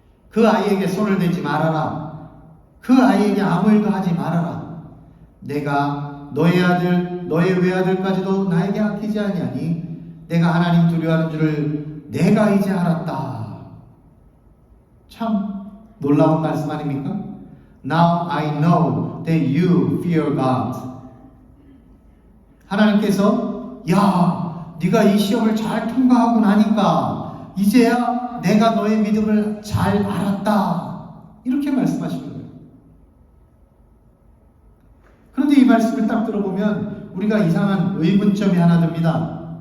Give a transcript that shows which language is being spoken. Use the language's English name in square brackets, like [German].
[Korean] 그 아이에게 손을 대지 말아라. 그 아이에게 아무 일도 하지 말아라. 내가 너의 아들, 너의 외아들까지도 나에게 아끼지 아니하니 내가 하나님 두려워하는 줄을 내가 이제 알았다. 참 놀라운 말씀 아닙니까? [English] Now I know that you fear God. [Korean] 하나님께서 야, 네가 이 시험을 잘 통과하고 나니까 이제야 내가 너의 믿음을 잘 알았다. 이렇게 말씀하시는 거예요. 그런데 이 말씀을 딱 들어보면 우리가 이상한 의문점이 하나 듭니다.